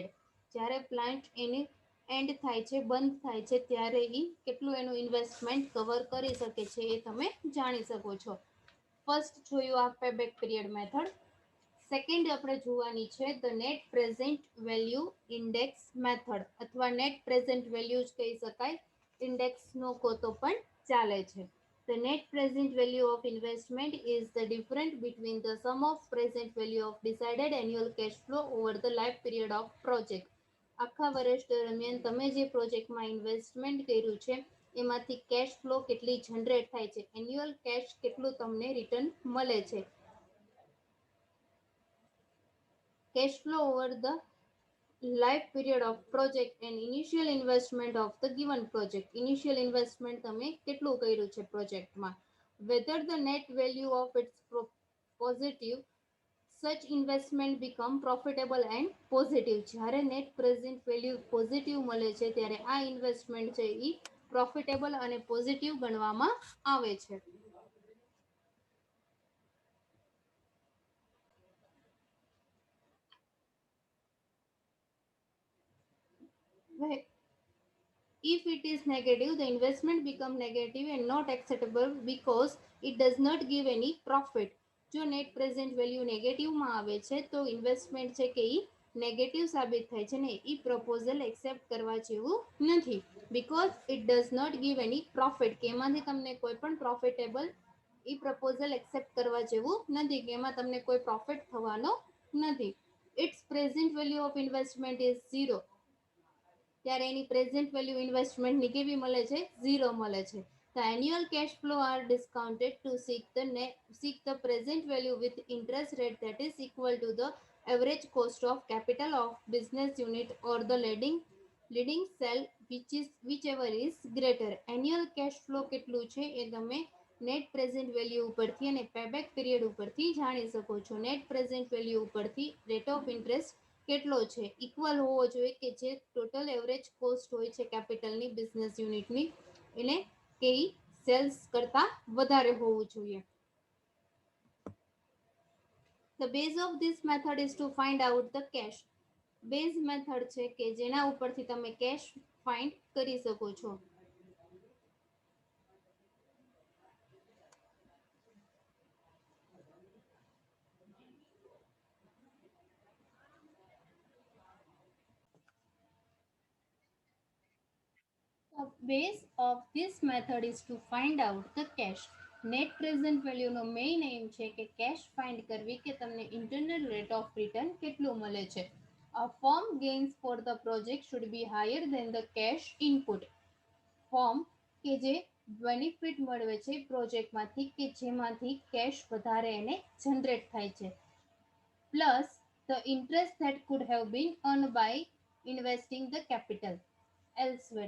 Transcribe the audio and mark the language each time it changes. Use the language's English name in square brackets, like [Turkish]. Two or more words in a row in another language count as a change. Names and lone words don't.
[Gujarati] જ્યારે પ્લાન્ટ એની એન્ડ થાય છે, બંધ થાય છે, ત્યારે એ કેટલું એનું [English] investment cover [Gujarati] કરી શકે છે એ તમે જાણી શકો છો. ફર્સ્ટ જોયું આ [English] payback period method. [Gujarati] સેકન્ડ આપણે જોવાની છે [English] the net present value index method [Gujarati] અથવા [English] net present value [Gujarati] જ કહી શકાય. ઇન્ડેક્સનો કહો તો પણ ચાલે છે. [English] The net present value of investment is the difference between the sum of present value of decided annual cash flow over the life period of project. [Gujarati] આખા વર્ષ દરમિયાન તમે જે પ્રોજેક્ટમાં ઇન્વેસ્ટમેન્ટ કર્યું છે એમાંથી [English] cash flow [Gujarati] કેટલી જનરેટ થાય છે, [English] annual cash [Gujarati] કેટલું તમને રિટર્ન મળે છે. [English] Cash flow over the life period of project and initial investment of the given project. Initial investment [Gujarati] તમે કેટલું કર્યું છે પ્રોજેક્ટમાં. [English] Whether the net value of its positive, such investment become profitable and positive. [Gujarati] જ્યારે [English] net present value [Gujarati] પોઝિટિવ મળે છે ત્યારે આ ઇન્વેસ્ટમેન્ટ છે એ પ્રોફિટેબલ અને પોઝિટિવ ગણવામાં આવે છે. [English] If it is negative, the investment become negative and not acceptable because it does not give any profit. [Gujarati] જો [English] net present value [Gujarati] નેગેટિવમાં આવે છે તો ઇન્વેસ્ટમેન્ટ છે કે એ નેગેટિવ સાબિત થાય છે ને એ [English] proposal accept [Gujarati] કરવા જેવું નથી. [English] because it does not give any profit, [Gujarati] કે એમાંથી તમને કોઈ પણ પ્રોફિટેબલ એ [English] proposal accept [Gujarati] કરવા જેવું નથી, કે એમાં તમને કોઈ પ્રોફિટ થવાનો નથી. [English] it's present value of investment is zero. [Gujarati] ત્યારે એની [English] present value [Gujarati] ઇન્વેસ્ટમેન્ટની કેવી મળે છે? ઝીરો મળે છે. [English] The annual cash flow are discounted to seek the present value with interest rate that is equal to the average cost of capital of business unit or the leading cell whichever is greater. Annual cash flow [Gujarati] કેટલું છે એ તમે [English] net present value [Gujarati] ઉપરથી અને [English] payback period [Gujarati] ઉપરથી જાણી શકો છો. [English] net present value [Gujarati] ઉપરથી [English] rate of interest [Gujarati] કેટલો છે ઇક્વલ હોવો જોઈએ કે જે [English] total average cost [Gujarati] હોય છે કેપિટલની [English] business unit's [Gujarati] એને કે સેલ્સ કરતા વધારે હોવું જોઈએ. [English] The base of this method is to find out the cash. base method [Gujarati] છે કે જેના ઉપરથી તમે [English] cash find [Gujarati] કરી શકો છો. [English] The base of this method is to find out the cash. net present value's main aim [Gujarati] છે કે [English] cash find [Gujarati] કરવી કે તમને [English] internal rate of return [Gujarati] કેટલું મળે છે. [English] A firm gains for the project should be higher than the cash input. [Gujarati] ફોર્મ કે જે બેનિફિટ મળે છે પ્રોજેક્ટમાંથી કે જેમાંથી કેશ વધારે એને જનરેટ થાય છે, [English] plus the interest that could have been earned by investing the capital elsewhere.